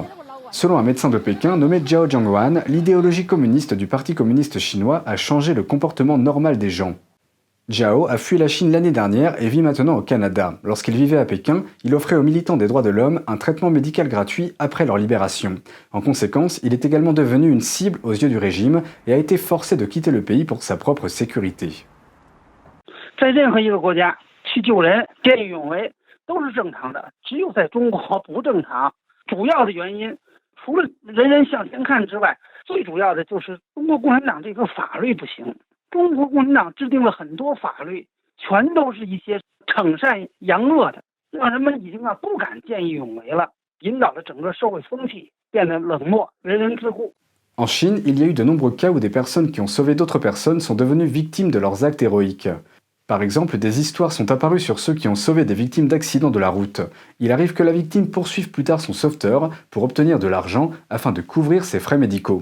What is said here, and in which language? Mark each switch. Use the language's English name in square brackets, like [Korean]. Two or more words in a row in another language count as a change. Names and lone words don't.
[French] Selon un médecin de Pékin nommé Zhao Jiangwan, l'idéologie communiste du Parti communiste chinois a changé le comportement normal des gens. Zhao a fui la Chine l'année dernière et vit maintenant au Canada. Lorsqu'il vivait à Pékin, il offrait aux militants des droits de l'homme un traitement médical gratuit après leur libération. En conséquence, il est également devenu une cible aux yeux du régime et a été forcé de quitter le pays pour sa propre sécurité. [Chinese] 在任何一个国家去救人、见义勇为都是正常的，只有在中国不正常。主要的原因，除了人人向前看之外，最主要的就是中国共产党这个法律不行。中国共产党制定了很多法律，全都是一些惩善扬恶的，让人们已经不敢见义勇为了，引导了整个社会风气变得冷漠，人人自护。 [French] En Chine, il y a eu de nombreux cas où des personnes qui ont sauvé d'autres personnes sont devenues victimes de leurs actes héroïques. Par exemple, des histoires sont apparues sur ceux qui ont sauvé des victimes d'accidents de la route. Il arrive que la victime poursuive plus tard son sauveteur pour obtenir de l'argent afin de couvrir ses frais médicaux.